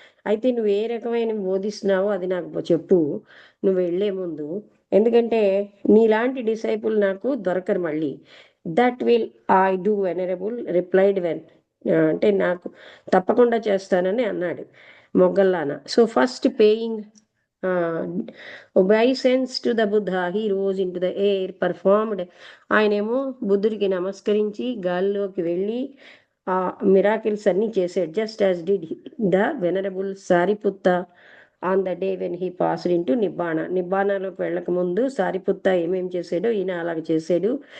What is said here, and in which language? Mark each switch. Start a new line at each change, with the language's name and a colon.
Telugu: అయితే నువ్వు ఏ రకమైన బోధిస్తున్నావో అది నాకు చెప్పు నువ్వు వెళ్లే ముందు, ఎందుకంటే నీలాంటి డిసైపుల్ నాకు దొరకరు మళ్ళీ.
English: that will I do venerable replied when,
Telugu: అంటే నాకు తప్పకుండా చేస్తానని అన్నాడు
English: Moggallana. So first paying obeisance to the Buddha, he rose into the air, performed.
Telugu: ఆయనేమో బుద్ధుడికి నమస్కరించి గాల్లోకి వెళ్ళి ఆ మిరాకిల్స్ అన్ని చేశాడు.
English: Just as did the venerable Sariputta on the day when he passed into Nibbana.
Telugu: నిబ్బాణలోకి వెళ్ళక ముందు సారిపుత్త ఏమేం చేశాడో ఈయన అలాగ చేశాడు.